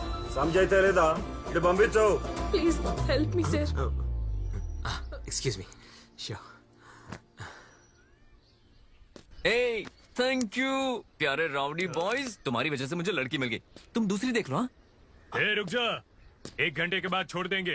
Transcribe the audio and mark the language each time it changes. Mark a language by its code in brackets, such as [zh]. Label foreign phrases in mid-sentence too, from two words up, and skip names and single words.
[te] సంజైతే లేదా ఇటు పంపించు [en] please help me sir excuse me sure [hi] ए [en] thank you [hi] प्यारे [en] rowdy boys, [hi] तुम्हारी वजह से मुझे लड़की मिल गई। तुम दूसरी देख लो। हाँ रुक जा, 1 घंटे के बाद छोड़ देंगे।